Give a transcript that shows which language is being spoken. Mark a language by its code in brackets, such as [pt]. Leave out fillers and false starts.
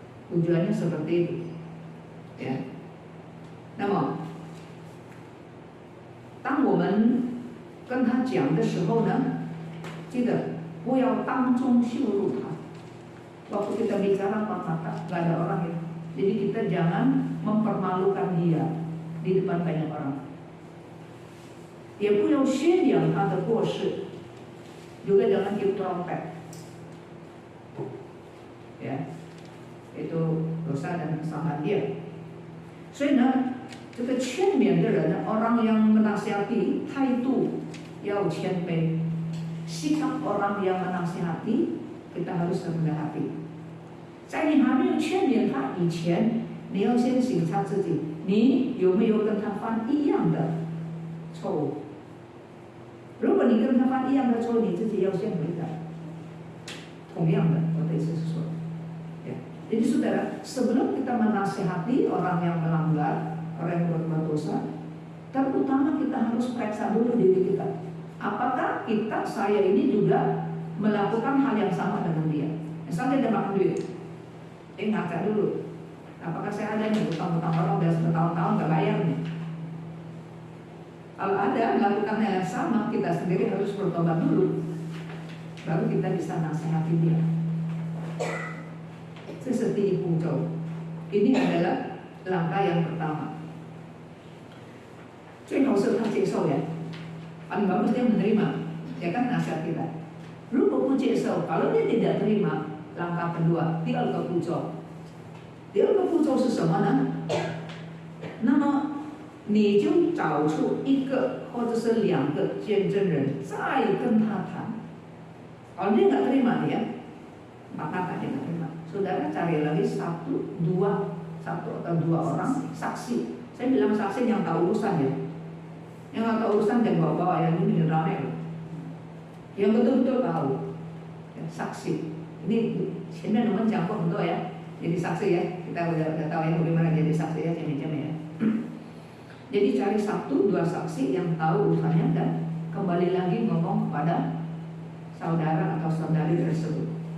[id] Tujuannya seperti itu, ya. [zh] 那么，当我们跟他讲的时候呢，记得不要当众羞辱他。 [id] Waktu kita bicara empat mata, nggak ada orang ya. Jadi kita jangan mempermalukan dia di depan banyak orang. [zh] 也不要宣扬他的过失, [id] juga jangan tiup trompet. Ya, itu dosa dan kesalahan dia. [zh] 所以呢，这个劝勉的人呢, [id] orang yang menasihati, [zh] 态度要谦卑. [id] Sikap orang yang menasihati, kita harus rendah hati. [zh] 在你还没有劝勉他以前，你要先省察自己，你有没有跟他犯一样的错误？如果你跟他犯一样的错误，你自己要先悔改。同样的，我的意思是说，ya. [id] Jadi saudara, sebelum kita menasihati orang yang melanggar, orang yang berbuat dosa, terutama kita harus periksa dulu diri kita. Apakah saya ini juga melakukan hal yang sama dengan dia? Misalnya dia makan duit, ngaca dulu. Apakah saya ada yang utang-utang orang udah bertahun-tahun gak bayar nih? Kalau ada melakukan hal yang sama, kita sendiri harus bertobat dulu. Baru kita bisa nasihati dia. Seperti步骤.Ini adalah langkah yang pertama. [zh] 最好是他接受 [id] ya. Paling bagus dia menerima, ya kan nasihat kita. [zh] 如果不接受, [id] kalau dia tidak terima, langkah kedua, [zh] 第二个步骤。第二个步骤是什么呢？那么你就找出一个或者是两个见证人，再跟他谈。 [id] Kalau dia nggak terima dia, maka tak dia nggak terima. Saudara cari lagi satu atau dua orang saksi. Saya bilang saksi yang tahu urusan ya. Yang nggak tahu urusan jangan bawa-bawa yang ini rame. Yang betul-betul tahu, ya, saksi. [zh] Ini 前面我们讲过很多ya. [id] Jadi saksi ya, kita udah tahu ya bagaimana jadi saksi ya, cemil-cemil ya. Jadi cari 1-2 saksi yang tahu urusannya dan kembali lagi ngomong kepada saudara atau saudari tersebut.